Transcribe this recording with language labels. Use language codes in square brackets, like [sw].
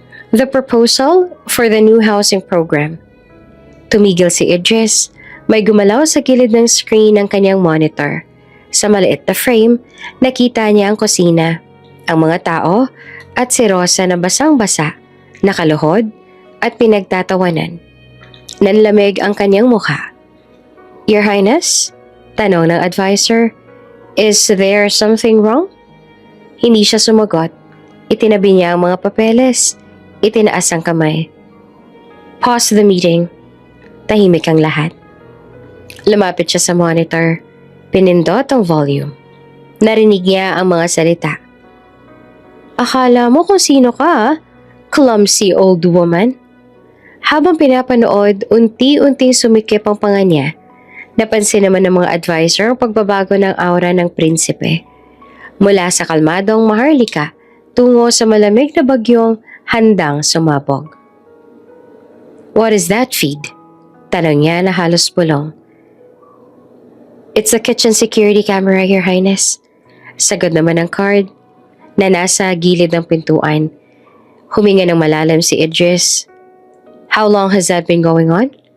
[en] The proposal for the new housing program. [tl] Tumigil si Idris, may gumalaw sa gilid ng screen ng kanyang monitor. Sa maliit na frame, nakita niya ang kusina, ang mga tao at si Rosa na basang-basa, nakaluhod at pinagtatawanan. Nanlamig ang kanyang mukha. [en] Your Highness? [tl] Tanong ng advisor, [en] is there something wrong? [tl] Hindi siya sumagot. Itinabi niya ang mga papeles. Itinaas ang kamay. [en] Pause the meeting. [tl] Tahimik ang lahat. Lumapit siya sa monitor. Pinindot ang volume. Narinig niya ang mga salita. Akala mo kung sino ka, [en] clumsy old woman? [tl] Habang pinapanood, unti-unting sumikip ang panga niya. Napansin naman ng mga advisor ang pagbabago ng aura ng prinsipe. Mula sa kalmadong maharlika, tungo sa malamig na bagyong handang sumabog. [en] What is that feed? [tl] Tanong niya na halos bulong. [en] It's a kitchen security camera, Your Highness. [tl] Sagot naman ng card na nasa gilid ng pintuan. Huminga ng malalim si Idris. [en] How long has that been going on?